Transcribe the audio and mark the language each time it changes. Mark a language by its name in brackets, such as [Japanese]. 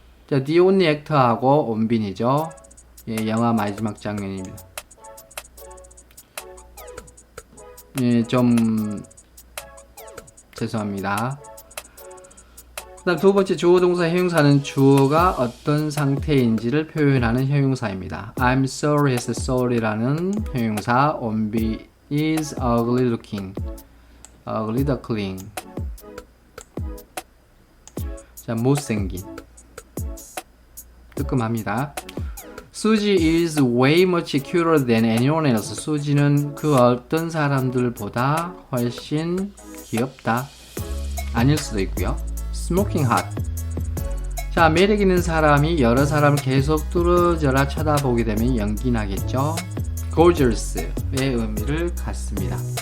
[Korean] 자, the only actor하고 원빈이죠. 예, 영화 마지막 장면입니다. 예, 좀 죄송합니다. 그다음 두 번째 주어 동사 형용사는 주어가 어떤 상태인지를 표현하는 형용사입니다. [English] I'm sorry 해서 sorry라는 형용사 원빈 is ugly looking, ugly duckling. [Korean] 자, 못생긴, 뜨끔합니다. [English] Suzy is way much cuter than anyone else. [Korean] 수지는 그 어떤 사람들보다 훨씬 귀엽다. 아닐 수도 있고요. [English] Smoking hot. [Korean] 자, 매력 있는 사람이 여러 사람을 계속 뚫어져라 쳐다보게 되면 연기 나겠죠. Gorgeous의 의미를 갖습니다.